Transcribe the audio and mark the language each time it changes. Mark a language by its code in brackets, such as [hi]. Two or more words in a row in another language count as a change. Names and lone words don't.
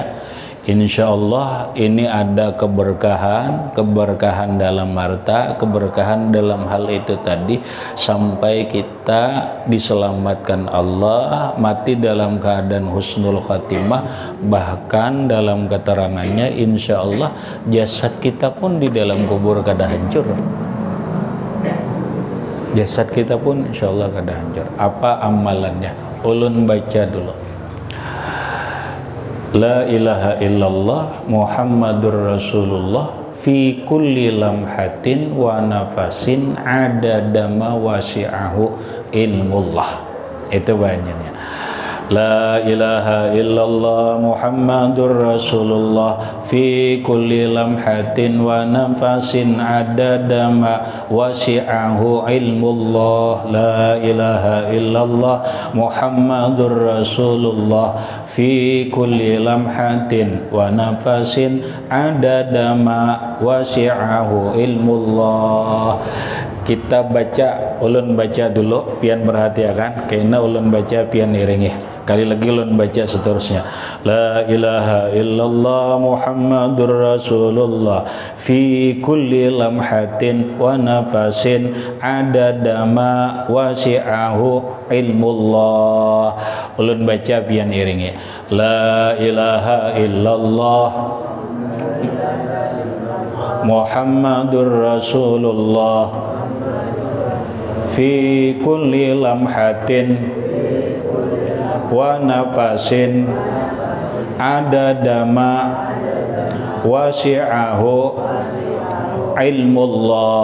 [ar] إن شاء الله [bjn] ini ada keberkahan dalam harta, keberkahan dalam hal itu tadi, sampai kita diselamatkan Allah, mati dalam keadaan [ar] حسن الخاتمة. [bjn] Bahkan dalam keterangannya [ar] إن شاء الله [bjn] jasad kita pun di dalam kubur kada hancur. Jasad kita pun [ar] إن شاء الله [bjn] kada hancur. Apa amalannya? Ulun baca dulu. [ar] لا إله إلا الله محمد رسول الله في كل لمحة ونفس عدد ما وسعه علم الله. [bjn] Itu banyaknya. [ar] لا إله إلا الله محمد رسول الله في كل لمحة ونفس عدد ما وسعه علم الله. لا إله إلا الله محمد رسول الله في كل لمحة ونفس عدد ما وسعه علم الله. [bjn] Kita baca, ulun baca dulu, pian perhatikan, karena ulun baca pian iringi. Kali lagi ulun baca seterusnya. [ar] لا إله إلا الله محمد رسول الله في كل لمحة ونفس عدد ما وسعه علم الله. [bjn] Ulun baca pian iringi. [ar] لا إله إلا الله محمد رسول الله في كل لمحة ونفس عدد ما وسعه علم الله.